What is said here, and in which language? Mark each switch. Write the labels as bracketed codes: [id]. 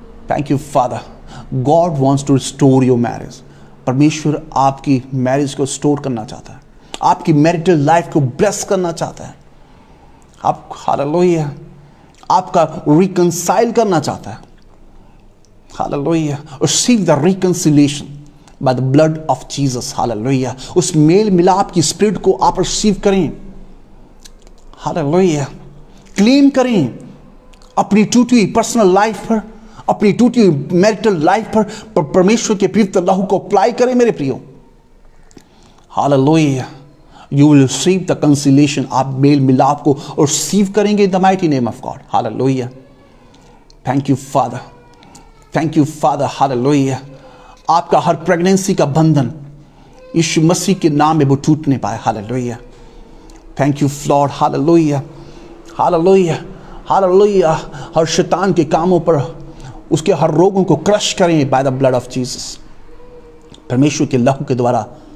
[en] Thank you Father, God wants to restore your marriage. [hi] परमेश्वर आपकी marriage को store करना चाहता है, आपकी मैरिटल लाइफ को ब्लेस करना चाहता है। आप, हालेलुया, आपका रिकंसाइल करना चाहता है। [en] Hallelujah, receive the reconciliation by the blood of Jesus. [hi] Hallelujah, उस मेल मिलाप की स्पिरिट को आप रिसीव करें। Hallelujah, क्लेम करें अपनी टूटी हुई पर्सनल लाइफ पर, अपनी टूटी हुई मैरिटल लाइफ पर परमेश्वर के पवित्र लहू को अप्लाई करें मेरे प्रियो। [en] Hallelujah, you will receive the reconciliation। [hi] आप मेल मिलाप को रिसीव करेंगे [en] in the mighty name of God। Hallelujah, thank you Father, thank you Father. [hi] Hallelujah, आपका हर प्रेगनेंसी का बंधन यीशु मसीह के नाम में वो टूटने पाए। Hallelujah, [en] Thank you Lord. [hi] Hallelujah, hallelujah, hallelujah, हर शैतान के कामों पर, उसके हर रोगों को क्रश करें [en] by the blood of Jesus, [hi] परमेश्वर के लहू के द्वारा।